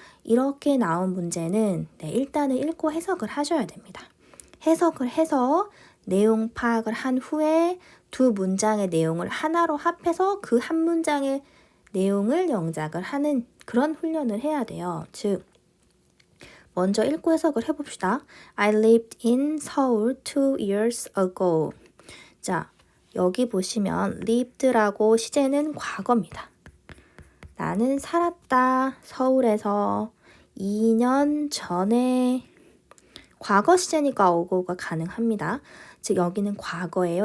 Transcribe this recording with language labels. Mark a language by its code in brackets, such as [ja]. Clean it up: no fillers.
[ko] 이렇게 나온 문제는 일단은 읽고 해석을 하셔야 됩니다. 해석을 해서 내용 파악을 한 후에 두 문장의 내용을 하나로 합해서 그 한 문장의 내용을 영작을 하는 그런 훈련을 해야 돼요. 즉 먼저 읽고 해석을 해봅시다. [en] I lived in Seoul 2 years ago. [ko] 자, 여기 보시면 lived라고 시제는 과거입니다. 나는 살았다. 서울에서 2년 전에. 과거 시제니까 어고가 가능합니다. 즉 여기는 과거예요.